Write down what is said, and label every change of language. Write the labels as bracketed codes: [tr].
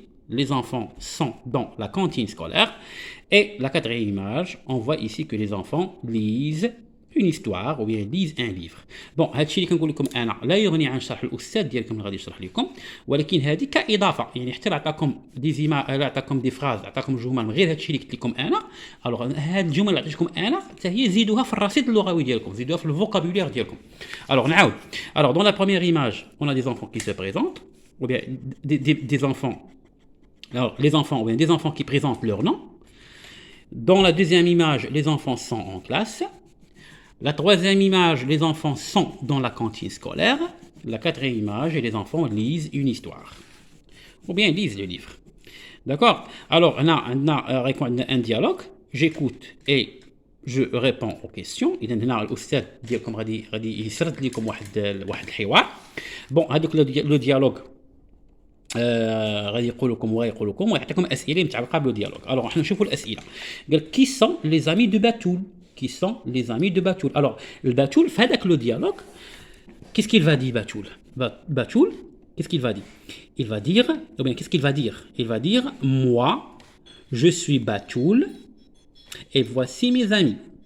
[fr] Les enfants sont dans la cantine scolaire. Et la quatrième image, on voit ici que les enfants lisent une histoire ou bien lisent un livre. [ar] بون هادشي اللي كنقول لكم انا لا يغني عن شرح الاستاذ ديالكم اللي غادي يشرح لكم، ولكن هذه كاضافه، يعني حتى عطاكم دي زيما عطاكم دي فراز، عطاكم جمل من غير هادشي اللي قلت لكم انا. الوغ هاد الجمل اللي عطيتكم انا حتى هي زيدوها في الرصيد اللغوي ديالكم، زيدوها في الفوكابولير ديالكم. الوغ نعاود. [fr] Alors dans la première image, on a des enfants qui se présentent ou bien des enfants. Alors les enfants ou bien des enfants qui présentent leur nom. Dans la deuxième image, les enfants sont en classe. La troisième image, les enfants sont dans la cantine scolaire. La quatrième image, les enfants lisent une histoire. Ou bien lisent le livre. D'accord? Alors, on a un dialogue. J'écoute et je réponds aux questions. [ar] إذا هنا الأستاذ ديالكم غادي يسرد لكم واحد الحوار. بون هذوك لو ديالوج غادي يقول لكم ويعطيكم أسئلة متعلقة بالديالوج. Alors احنا نشوفوا الأسئلة. [fr] قال qui sont les amis de Batoul? Qui sont les amis de Batoul? Alors, le Batoul, fait avec le dialogue, qu'est-ce qu'il va dire Batoul? Batoul, qu'est-ce qu'il va dire? Il va dire, ou bien qu'est-ce qu'il va dire? Il va dire, moi, je suis Batoul, et voici mes amis.